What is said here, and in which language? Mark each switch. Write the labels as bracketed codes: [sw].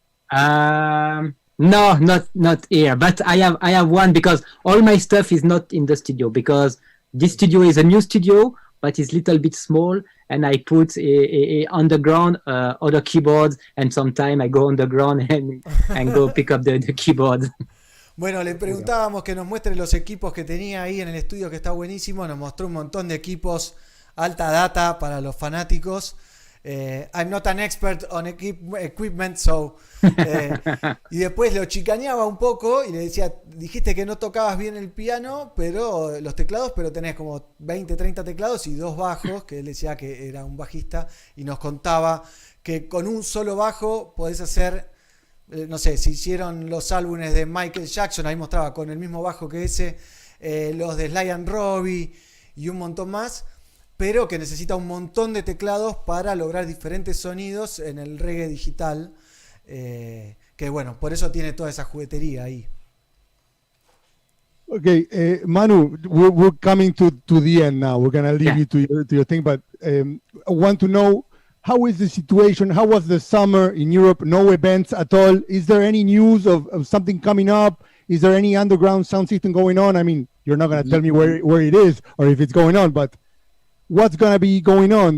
[en] No, not here. But I have one, because all my stuff is not in the studio, because this studio is a new studio, but it's a little bit small, and I put a underground other keyboards, and sometimes I go underground and go pick up the keyboard. [es] Bueno, le preguntábamos que nos muestre los equipos que tenía ahí en el estudio, que está buenísimo. Nos mostró un montón de equipos, alta data para los fanáticos. [en] I'm not an expert on equipment, [es] so y después lo chicaneaba un poco y le decía, dijiste que no tocabas bien el piano, pero los teclados, pero tenés como 20, 30 teclados y 2 bajos, que él decía que era un bajista, y nos contaba que con un solo bajo podés hacer, no sé, si hicieron los álbumes de Michael Jackson, ahí mostraba con el mismo bajo que ese, los de Sly and Robbie y un montón más, pero que necesita un montón de teclados para lograr diferentes sonidos en el reggae digital, que bueno, por eso tiene toda esa juguetería ahí. [en] Okay, Manu, we're coming to the end now. We're going to leave you to your thing, but I want to know, how is the situation? How was the summer in Europe? No events at all. Is there any news of something coming up? Is there any underground sound system going on? I mean, you're not going to tell me where it is or if it's going on, but what's going to be going on?